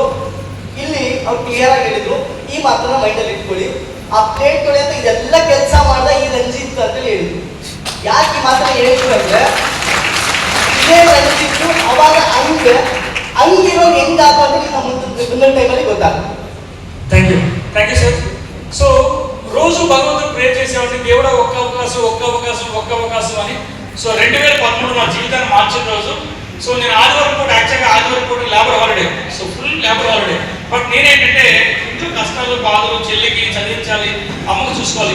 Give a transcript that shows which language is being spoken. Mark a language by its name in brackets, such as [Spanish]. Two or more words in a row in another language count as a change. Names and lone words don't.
[Kannada] ಇಲ್ಲಿ ಅವ್ರು ಕ್ಲಿಯರ್ ಆಗಿ ಹೇಳಿದ್ರು, ಈ ಮಾತನ್ನ ಮೈಂಡಲ್ಲಿ ಇಟ್ಕೊಳ್ಳಿ, ಆ ಪ್ಲೇಟ್ ತೊಳೆಯಂತ ಇದೆಲ್ಲ ಕೆಲಸ ಮಾಡ್ದ ಈ ರಂಜಿತ್ ಅಂತ ಹೇಳಿದ್ರು. ಯಾಕೆ ಈ ಮಾತನ್ನ ಹೇಳಿದ್ರು ಅಂದ್ರೆ, ಇದೇ ರಂಜಿತ್ ಅವಾಗ ಹಂಗಿರೋ ಹೆಂಗಾಗ ಅಂತ ಮುಂದಿನ ಟೈಮಲ್ಲಿ ಗೊತ್ತಾಗುತ್ತೆ. [English] thank you sir. [Telugu] సో రోజు భగవంతుడు ప్రే చేసేవాడిని, దేవుడా ఒక్క అవకాశం అని. సో 2013 నా జీవితాన్ని మార్చిన రోజు. సో నేను ఆదివారం పూట [English] labour holiday, [Telugu] సో [English] full labour holiday. [Telugu] బట్ నేనేంటంటే ఇంట్లో కష్టాలు, బాధలు, చెల్లికి చదివించాలి, అమ్మకు చూసుకోవాలి.